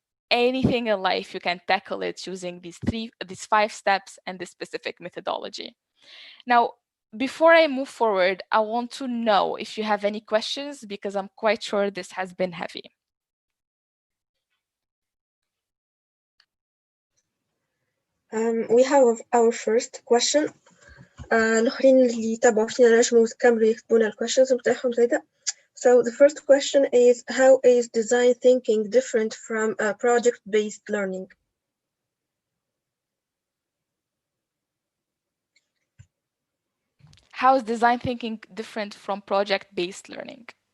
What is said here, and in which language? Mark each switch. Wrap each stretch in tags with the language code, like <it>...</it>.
<en>Anything in life, you can tackle it using these 5 steps and this specific methodology. Now, before I move forward, I want to know if you have any questions, because I'm quite sure this has been heavy. We have our first question.</en> <ar>الآخرين اللي يتابعوا فينا نجموا يكملوا يكتبوا لنا questions بتاعهم زيدا.</ar> <en>So the first question is, how is design thinking different from project-based learning? How is design thinking different from project-based learning?</en>